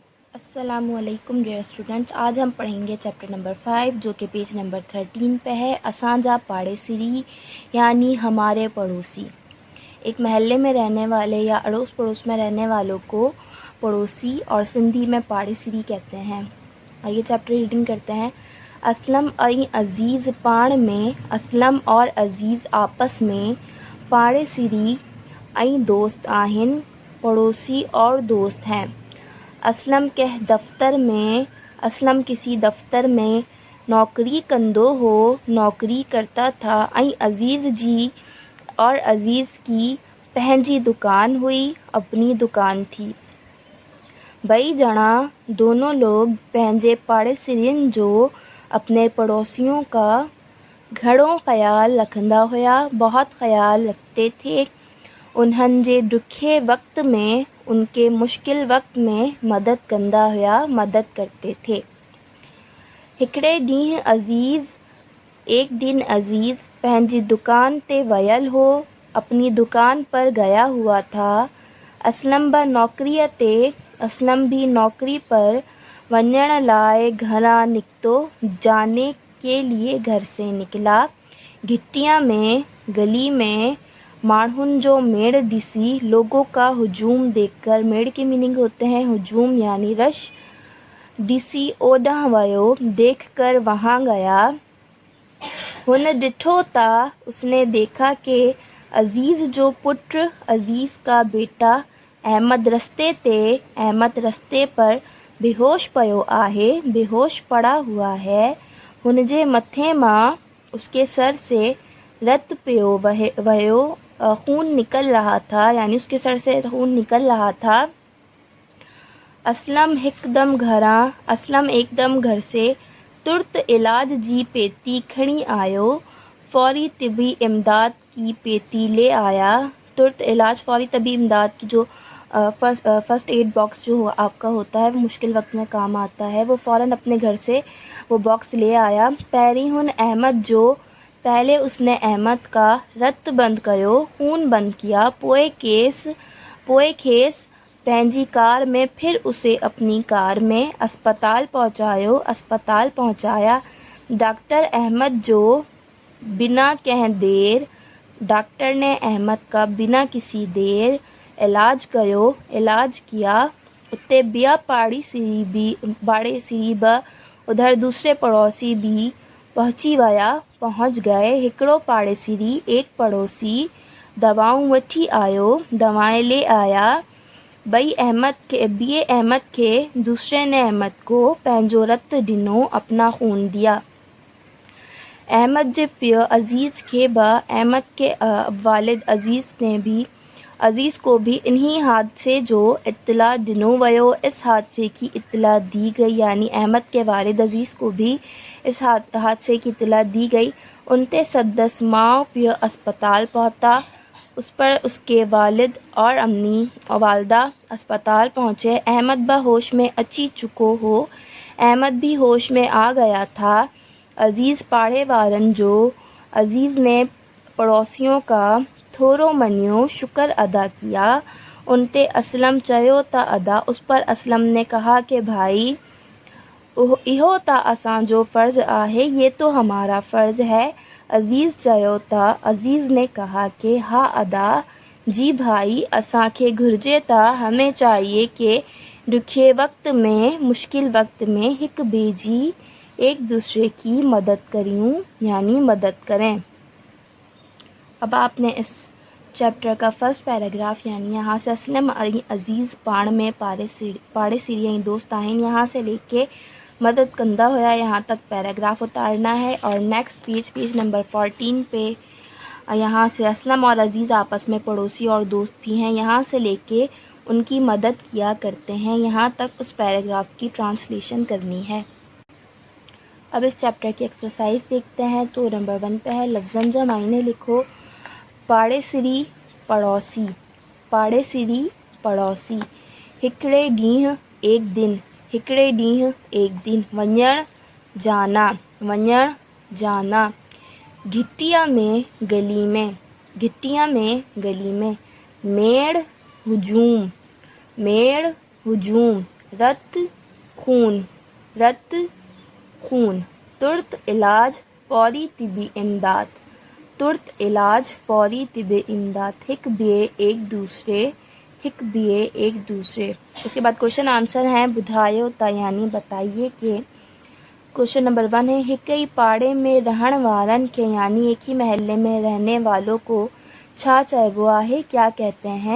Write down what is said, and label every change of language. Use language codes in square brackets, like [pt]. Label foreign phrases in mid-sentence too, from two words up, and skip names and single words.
[ar] السلام علیکم [en] dear students. [ur] آج ہم پڑھیں گے [en] chapter number [ur] 5 جو کہ [en] page number [ur] 13 پہ ہے. [sd] اسانجا پاڙيسري [ur] یعنی ہمارے پڑوسی. ایک محلے میں رہنے والے یا اڑوس پڑوس میں رہنے والوں کو پڑوسی اور سندھی میں پاڑیسری کہتے ہیں. آئیے [en] chapter reading [ur] کرتے ہیں. [sd] اسلم ۽ عزيز پاڻ ۾, [ur] اسلم اور عزیز آپس میں, [sd] پاڙيسري ۽ دوست آهن, [ur] پڑوسی اور دوست ہیں. [sd] اسلم ڪنهن دفتر ۾, [ur] اسلم کسی دفتر میں [sd] نوڪري ڪندو هو, [ur] نوکری کرتا تھا. [sd] ۽ عزيز جي [ur] اور عزیز کی [sd] پنهنجي دڪان هئي, [ur] اپنی دکان تھی. [sd] ٻئي ڄڻا [ur] دونوں لوگ [sd] پنهنجي پاڙيسرين جو, [ur] اپنے پڑوسیوں کا [sd] گهڻو خيال رکندا هئا, [ur] بہت خیال رکھتے تھے. [sd] انهن جي ڏکئي وقت ۾, [ur] ان کے مشکل وقت میں [sd] مدد ڪندا هئا, [ur] مدد کرتے تھے. [sd] هڪڙي ڏينهن [ur] ایک دن [sd] عزيز پنهنجي دڪان تي ويل هو, [ur] اپنی دکان پر گیا ہوا تھا. [sd] اسلم ڀي نوڪري پر وڃڻ لاءِ گهران نڪتو, [ur] جانے کے لیے گھر سے نکلا. [sd] گهٽيءَ ۾, [ur] گلی میں [sd] ماڻهن جو ميڙ ڏسي, [ur] لوگوں کا ہجوم دیکھ کر، میڑ کے مینِنگ ہوتے ہیں ہجوم یعنی رش, [sd] ڏسي اوڏانهن ويو, [ur] دیکھ کر وہاں گیا. [sd] هن ڏٺو ته, [ur] اس نے دیکھا کہ [sd] عزيز جو پٽ, [ur] عزیز کا بیٹا [sd] احمد رستي پر بيهوش پيو آهي, [ur] بے ہوش پڑا ہوا ہے. [sd] هن جي مٿي مان, [ur] اس کے سر سے [sd] رت پيو ويو, [ur] خون نکل رہا تھا، یعنی اس کے سر سے خون نکل رہا تھا. [sd] اسلم هڪدم گهر سے ترت علاج جي پيتي کڻي آيو, [ur] فوری طبی امداد کی پیٹی لے آیا. [sd] ترت علاج, [ur] فوری طبی امداد کی جو [en] first aid box [ur] جو آپ کا ہوتا ہے، وہ مشکل وقت میں کام آتا ہے، وہ فوراً اپنے گھر سے وہ باکس لے آیا. [sd] پهرين هن احمد جو, [ur] پہلے اس نے احمد کا [sd] رت بند ڪيو, [ur] خون بند کیا. [sd] پوءِ کيس پنهنجي ڪار ۾, [ur] پھر اسے اپنی کار میں ہسپتال پہنچایا. [sd] ڊاڪٽر احمد جو [ur] ڈاکٹر نے احمد کا بنا کسی دیر علاج کیا. [sd] اتي ٻيا پاڙيسري به, [ur] ادھر دوسرے پڑوسی بھی پہنچ گئے. [sd] هڪڙو پاڙيسري, [ur] ایک پڑوسی [sd] دوائون وٺي آيو, [ur] دوائیں لے آیا. [sd] ٻئي احمد کي, [ur] دوسرے نے احمد کو [sd] پنهنجو رت ڏنو, [ur] اپنا خون دیا. [sd] احمد جي پيءُ عزيز کي به, [ur] احمد کے والد عزیز کو بھی [sd] انهيءَ حادثي جو اطلاع ڏنو ويو. [ur] اس حادثے کی اطلاع دی گئی، یعنی احمد کے والد عزیز کو بھی اس حادثے کی اطلاع دی گئی. [sd] ان تي سندس ماءُ پيءُ [ur] ہسپتال پہنچا، اس پر اس کے والد اور امی اور والدہ ہسپتال پہنچے. [sd] احمد به هوش ۾ اچي چڪو هو, [ur] احمد بھی ہوش میں آ گیا تھا. [sd] عزيز پاڙي وارن جو, [ur] عزیز نے پڑوسیوں کا [sd] ٿورو مڃيو, [ur] شکر ادا کیا. [sd] ان تي اسلم چيو ته ادا, [ur] اس پر اسلم نے کہا کہ بھائی [sd] اهو ته اسان جو فرض آهي, [ur] یہ تو ہمارا فرض ہے. [sd] عزيز چيو ته, [ur] عزیز نے کہا کہ [sd] ها ادا, [ur] جی بھائی, [sd] اسان کي گهرجي ته, [ur] ہمیں چاہیے کہ [sd] ڏکئي وقت ۾, [ur] مشکل وقت میں [sd] هڪ ٻئي جي, [ur] ایک دوسرے کی [sd] مدد ڪريون, [ur] یعنی مدد کریں. اب آپ نے اس چیپٹر کا [en] first paragraph, [ur] یعنی یہاں سے [sd] اسلم ۽ عزيز پاڻ ۾ پاڙيسري ۽ دوست آهن, [ur] یہاں سے لے کے [sd] مدد ڪندا هئا, [ur] یہاں تک پیراگراف اتارنا ہے. اور [en] next page number [ur] 14 پہ یہاں سے اسلم اور عزیز آپس میں پڑوسی اور دوست بھی ہیں، یہاں سے لے کے ان کی مدد کیا کرتے ہیں، یہاں تک اس پیراگراف کی ٹرانسلیشن کرنی ہے. اب اس چیپٹر کی ایکسرسائز دیکھتے ہیں۔ تو نمبر 1 پہ ہے, [sd] لفظن جا معنيٰ لکو. پاڙيسري پڑوسی، پاڙيسري پڑوسی. هڪڙي ڏينهن [ur] ایک دن, [sd] هڪڙي ڏينهن [ur] ایک دن. [sd] وڃڻ جانا. گهٽيءَ ۾, [ur] گلی میں, [sd] گهٽيءَ ۾, [ur] گلی میں. मेड़ हुजूम, रत خون، رت خون، [sd] ترت علاج [ur] فوری طبی امداد، [sd] ترت علاج [ur] فوری طبی امداد، [sd] ہک بیے [ur] ایک دوسرے، [sd] ہک بیے [ur] ایک دوسرے۔ اس کے بعد [en] question answer [ur] ہیں [sd] بدھایو تا [ur] یعنی بتائیے کہ [en] question number [ur] 1 ہے [sd] ہکئی پاڑے میں رہن وارن کے [ur] یعنی ایک ہی محلے میں رہنے والوں کو [sd] چھا چیبو ہے [ur] کیا کہتے ہیں؟